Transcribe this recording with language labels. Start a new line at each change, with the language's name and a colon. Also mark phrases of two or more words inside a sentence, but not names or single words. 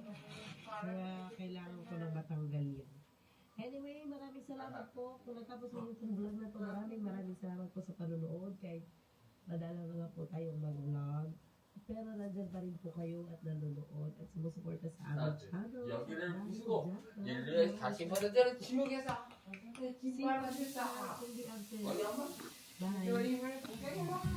Filipino: Kaya kailangan ko na matanggal yan. Anyway, maraming salamat po. Kung natapos mo yung vlog na to, maraming salamat po sa panonood. Kahit madala na nga po tayong mag-vlog. Pero nandyan pa rin po kayo at nanonood at sumusuporta sa aming channel.
Korean: 여기를 부수고 얘를 다시 받아들여 지옥에서 진발하셨다. 어디 한번
English: Bye.
Korean: 그림을 보게 해봐.